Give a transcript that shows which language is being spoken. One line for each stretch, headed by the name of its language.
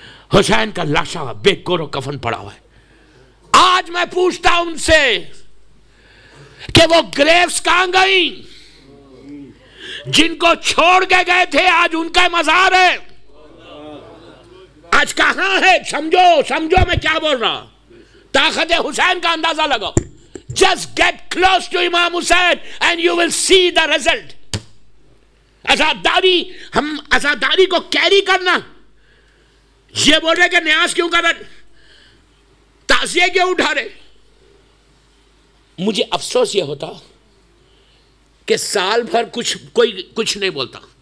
Urdu: حسین کا لاشا بے کور و کفن پڑا ہوا ہے. آج میں پوچھتا ہوں ان سے کہ وہ گریوز کہاں گئیں جن کو چھوڑ کے گئے تھے؟ آج ان کا مزار ہے, آج کہاں ہے؟ سمجھو سمجھو میں کیا بول رہا. طاقت حسین کا اندازہ لگاؤ.
English: Just get close to Imam Hussein and you will see the result.
Urdu: عزاداری, ہم عزاداری کو کیری کرنا. یہ بول رہے کہ نیاز کیوں کر رہے, تعزیے کیوں اٹھا رہے. مجھے افسوس یہ ہوتا کہ سال بھر کوئی کچھ نہیں بولتا.